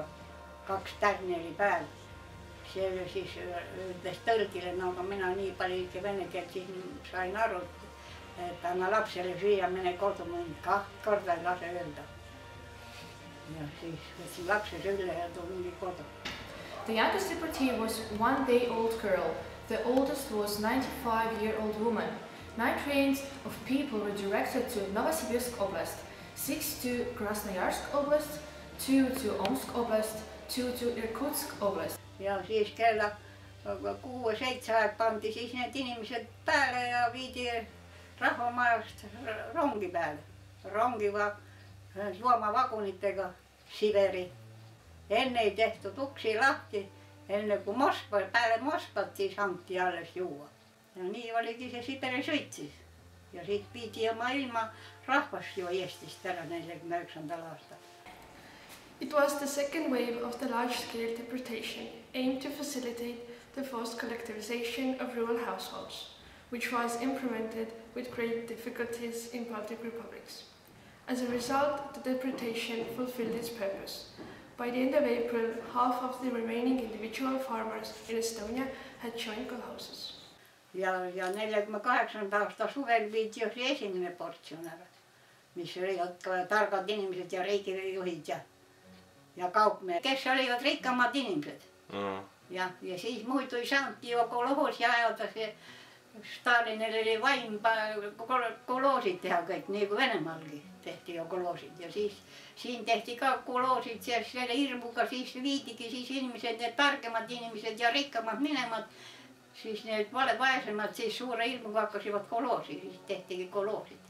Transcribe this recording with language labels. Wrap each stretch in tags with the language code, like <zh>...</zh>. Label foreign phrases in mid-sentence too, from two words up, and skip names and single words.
<et>2 tärni oli peal. See oli siis ütles tõlgile, no aga mina nii palju ikka vene keelt siis sain aru, et anna lapsele süüa, mene kodu, 2 korda ei lase öelda. Ja siis võtsin lapse sülle ja tulin kodu.</et> <en>The youngest deportee was 1-day-old girl. The oldest was 95-year-old woman. 9 trains of people were directed to Novosibirsk Oblast, 6 to Krasnoyarsk Oblast, 2 to Omsk Oblast, 2 to Irkutsk Oblast.</en> <et>Ja siis kella 6-7 aeg pandi siis need inimesed peale ja viidi rahvamajast rongi peale. Rongiga loomavagunitega Siberi. Enne ei tehtud uksi lahti, enne kui peale Moskvat siis anti alles juua. Ja nii oligi see Siberi sõitsis. Ja siit viidi oma ilma rahvast ju Eestist ära 49. aastal.</et> <en>It was the second wave of the large-scale deportation, aimed to facilitate the forced collectivization of rural households, which was implemented with great difficulties in Baltic republics. As a result, the deportation fulfilled its purpose. By the end of April, half of the remaining individual farmers in Estonia had joined kolhoses.</en> <et>Ja 48. aasta suvel viidi esimene portsjon ära, mis oli targad inimesed ja riigijuhid ja kaupmehed, kes olivad rikkamad inimesed. Ja siis muidu ei saanudki ju kolhoosi ajada, see Stalinil oli vaim kolhoosid teha kõik, nii kui Venemaalgi tehti ju kolhoosid ja siis siin tehti ka kolhoosid ja selle hirmuga siis viidigi siis inimesed, need targemad inimesed ja rikkamad minema, siis need vaesemad siis suure hirmuga hakkasivad kolhoosi, siis tehtigi kolhoosid.</et>